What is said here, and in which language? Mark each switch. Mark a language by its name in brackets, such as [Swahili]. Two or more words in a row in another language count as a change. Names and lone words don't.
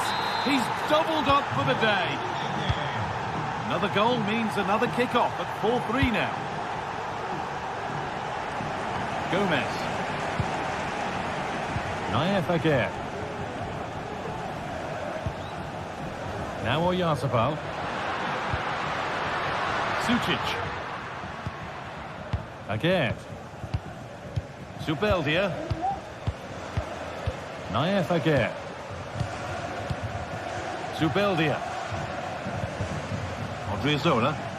[English] He's doubled up for the day. Another goal means another kickoff at 4-3 now. Gomez. Naya Faguer. Now Oyarzabal. Sucic. Aguerd. Zubeldia. Naif Aguerd. Zubeldia. Odriozola.